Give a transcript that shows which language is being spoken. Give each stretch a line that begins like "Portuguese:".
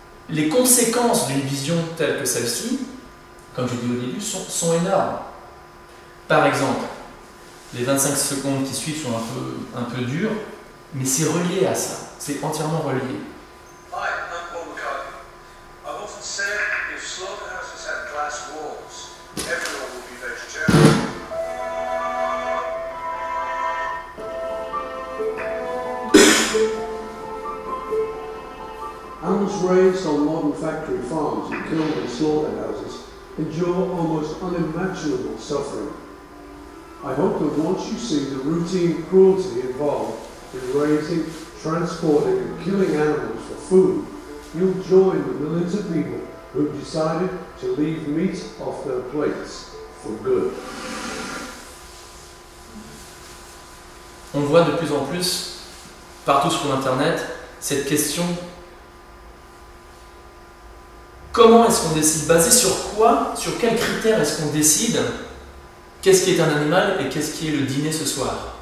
French: Les conséquences d'une vision telle que celle-ci, comme je dis au début, sont énormes. Par exemple, les 25 secondes qui suivent sont un peu dures, mais c'est relié à ça, c'est entièrement relié.
English: Hi, I'm Paul McCartney. I've often said if slaughterhouses had glass walls, everyone would be vegetarian. Animals raised on modern factory farms and killed in slaughterhouses endure almost unimaginable suffering. I hope that once you see the routine cruelty involved in raising, transporting and killing animals for food, you'll join the millions of people who've decided to leave meat off their plates for good.
French: On voit de plus en plus, partout sur Internet, cette question: comment est-ce qu'on décide? Basé sur quoi? Sur quels critères est-ce qu'on décide qu'est-ce qui est un animal et qu'est-ce qui est le dîner ce soir?